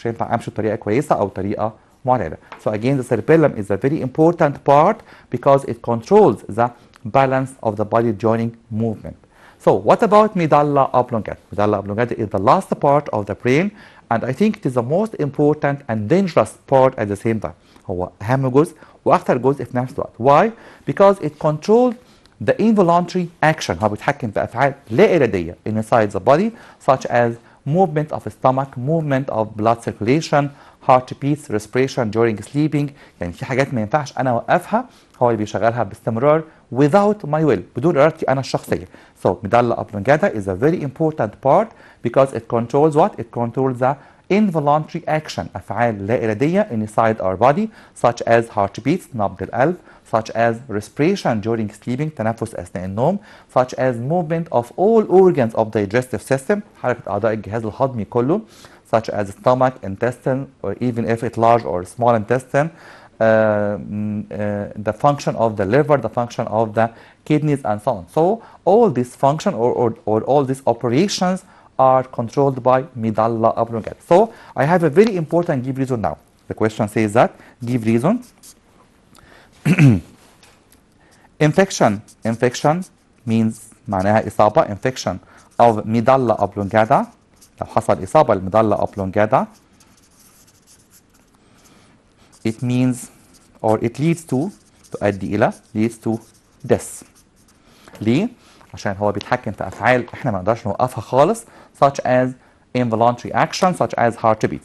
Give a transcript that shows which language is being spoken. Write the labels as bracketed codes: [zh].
[ar] مش هينفع أمشي بطريقة كويسة أو طريقة معتدلة. [en] So again the cerebellum is a very important part because it controls the balance of the body during movement. So what about medulla oblongata? Medulla oblongata is the last part of the brain and I think it is the most important and dangerous part at the same time. [ar] هو أهم جزء وأخطر جزء في نفس الوقت. [en] Why? Because it controls the involuntary action. [ar] هو بيتحكم في أفعال لا إرادية [en] inside the body such as movement of stomach, movement of blood circulation, heartbeats, respiration during sleeping. [ar] يعني في حاجات ما ينفعش أنا أوقفها هو اللي بيشغلها باستمرار [en] without my will [ar] بدون إرادتي أنا الشخصية. [en] So medulla oblongata is a very important part because it controls what? It controls the involuntary action [ar] أفعال لا إرادية [en] inside our body such as heartbeats [ar] نبض القلب [en] such as respiration during sleeping [ar] تنفس أثناء النوم [en] such as movement of all organs of digestive system [ar] حركة أعضاء الجهاز الهضمي كله [en] such as stomach, intestine, or even if it's large or small intestine, the function of the liver, the function of the kidneys, and so on. So all these function or all these operations are controlled by medulla oblongata. So I have a very important give reason now. The question says that give reason. infection means [ar] معناها إصابة. [en] infection of medulla oblongata. [ar] لو حصل إصابة للميدالا [en] oblongata, it means or it leads to [ar] تؤدي إلى [en] leads to death. [ar] ليه؟ عشان هو بيتحكم في أفعال إحنا ما نقدرش نوقفها خالص, [en] such as involuntary action, such as heartbeat.